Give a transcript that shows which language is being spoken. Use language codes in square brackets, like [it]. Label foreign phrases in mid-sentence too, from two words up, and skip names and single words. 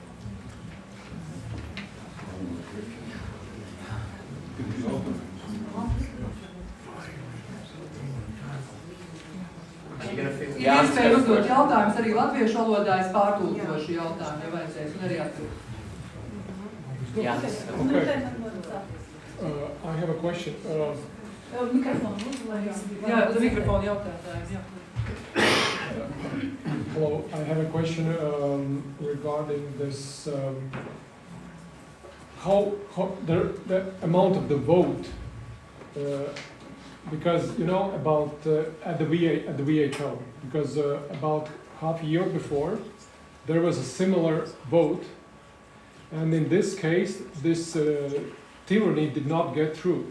[lv] Ir iespēja uzdot jautājumus arī latviešu valodā, es pārtulkošu jautājumu, ja vajadzēs, un arī atbildu. [en] I have a question. [lv] Jā, mikrofonu jautājumiem, jā. [en] Hello, I have a question regarding this. How the amount of the vote, because you know about at the WHO, because about half a year before there was a similar vote, and in this case this tyranny did not get through.